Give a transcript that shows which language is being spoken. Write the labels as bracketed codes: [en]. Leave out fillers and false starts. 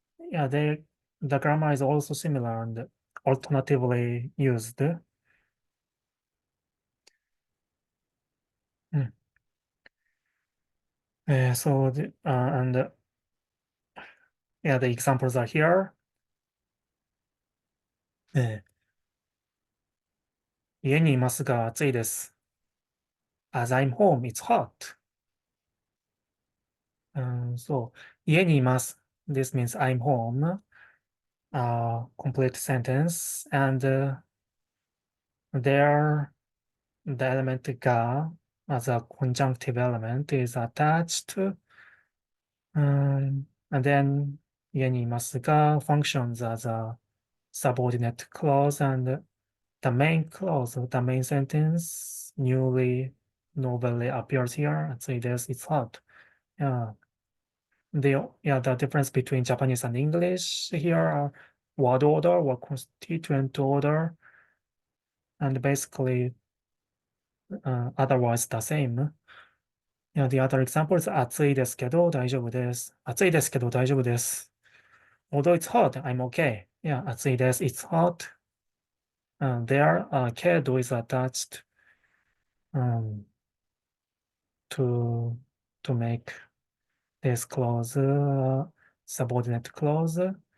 [en] Yeah, the grammar is also similar and alternatively used. So and yeah, the examples are here. [ja] 家にいますが暑いです。 [en] As I'm home, it's hot. So [ja] 家にいます。 [en] This means I'm home. Complete sentence. And there, the element ga as a conjunctive element is attached. And then [ja] 家にいますが [en] functions as a subordinate clause, and the main clause, the main sentence novelly appears here. Let's say this, it's hot. Yeah. The difference between Japanese and English here are word order or constituent order, and basically otherwise the same. Yeah, the other example is [ja] 暑いですけど大丈夫です。暑いですけど大丈夫です。 [en] Although it's hot, I'm okay. Yeah, [ja] 暑いです。 [en] It's hot. There, けど is attached um, to make this clause subordinate clause.